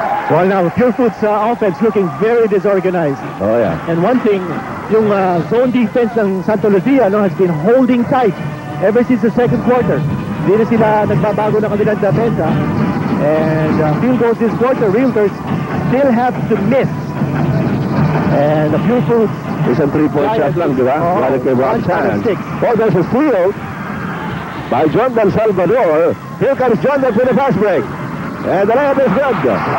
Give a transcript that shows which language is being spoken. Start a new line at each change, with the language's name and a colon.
English: Well, now, Pure Foods offense looking very disorganized. Oh, yeah. And one thing, yung zone defense ng Santa Lucia has been holding tight ever since the second quarter.
Filipino: Hindi na sila nagbabago ng kanilang defensa.
English: And field goals this quarter, Realtors still have to miss. And the Pure Foods...
Filipino: Isang 3-point shot lang, di ba? Balik kay Rob Sands.
English: Oh, there's a steal by Jordan Salvador. Here comes Jordan for the fast break. And the layup is good.